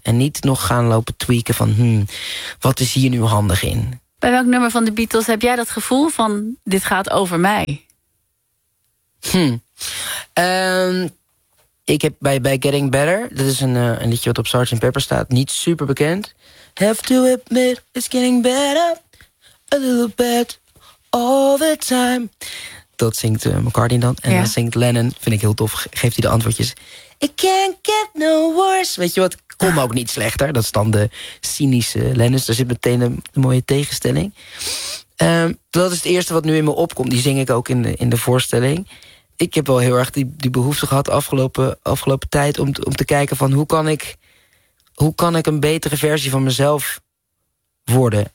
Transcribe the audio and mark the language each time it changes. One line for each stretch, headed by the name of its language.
Dutch: En niet nog gaan lopen tweaken van, wat is hier nu handig in? Bij welk nummer van de Beatles heb jij dat gevoel van, dit gaat over mij? Ik heb bij Getting Better, dat is een liedje wat op Sgt. Pepper staat, niet super bekend.
English: Have to admit, it's getting better, a little bit, all the time.
Dutch: Dat zingt McCartney dan. En dan zingt Lennon, vind ik heel tof, geeft hij de antwoordjes.
English: It can't get no worse.
Dutch: Weet je wat, kom ook niet slechter. Dat is dan de cynische Lennon. Daar zit meteen een mooie tegenstelling. Dat is het eerste wat nu in me opkomt. Die zing ik ook in de voorstelling. Ik heb wel heel erg die behoefte gehad afgelopen tijd om te kijken van hoe kan ik een betere versie van mezelf worden.